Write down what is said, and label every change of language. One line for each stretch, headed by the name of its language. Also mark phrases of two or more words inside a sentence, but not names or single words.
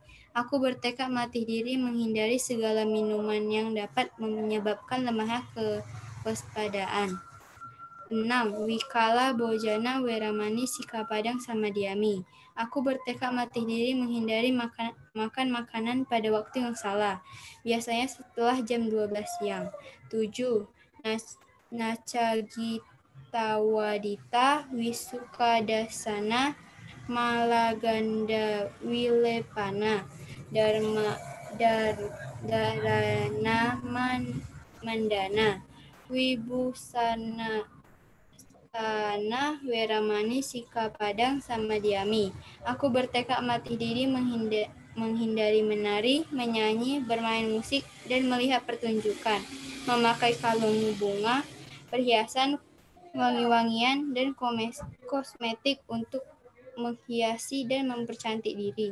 Indonesian: Aku bertekad melatih diri menghindari segala minuman yang dapat menyebabkan lemahnya kewaspadaan. 6.
Pali: Wikala Bojana Weramani Sikapadang Samadhyami.
Indonesian: Aku bertekad melatih diri menghindari makan makanan pada waktu yang salah, biasanya setelah jam 12 siang. 7.
Pali: Nacagittawadita Wisukadasana Malaganda Wilepana Dharana Mandana Wibusana Tanah Weramani Sikapadang Samadhyami.
Indonesian: Aku bertekad melatih diri menghindari menari, menyanyi, bermain musik, dan melihat pertunjukan, memakai kalung bunga, perhiasan, wangi-wangian, dan kosmetik untuk menghiasi dan mempercantik diri.